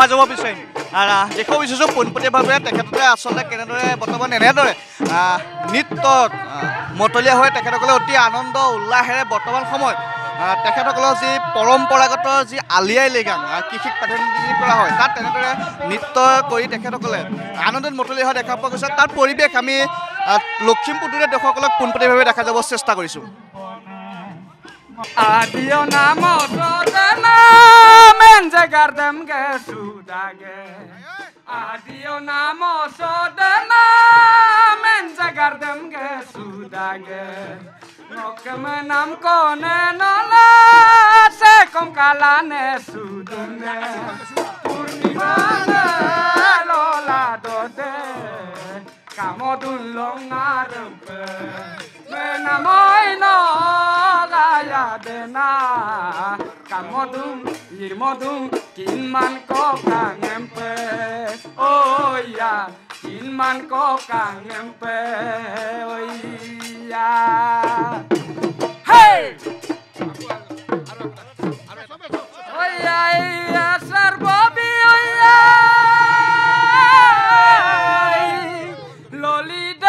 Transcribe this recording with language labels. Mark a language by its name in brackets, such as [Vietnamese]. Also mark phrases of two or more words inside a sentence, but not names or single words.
[Assamese] যাব বিচাৰিম দেখাব বিচাৰিছোঁ পোনপটীয়াভাৱে তেখেতসকলে আচলতে কেনেদৰে বৰ্তমান এনেদৰে নৃত্যত মতলীয়া হৈ তেখেতসকলে অতি আনন্দ উল্লাহেৰে বৰ্তমান সময়ত তেখেতসকলৰ যি পৰম্পৰাগত যি আলি আই লৃগাং কৃষিক প্ৰাধান্য দি কৰা হয় তাত তেনেদৰে নৃত্য কৰি তেখেতসকলে আনন্দত মতলীয়া হোৱা দেখা পোৱা গৈছে তাৰ পৰিৱেশ আমি লখিমপুৰতে দৰ্শকসকলক পোনপটীয়াভাৱে দেখা যাব চেষ্টা কৰিছোঁ [Mising] Adio namo sodana menje gardem ge sudage Adio namo sodana menje gardem ge sudage Nokme nam kone nola se kom kalane sudune Purnima lola dode kamodun longarempe menamoy no gaya dena kamodun irmodun kinman ko kangempe oh ya kinman ko kangempe oh ya hey oh ya sarbobi oh ya lolida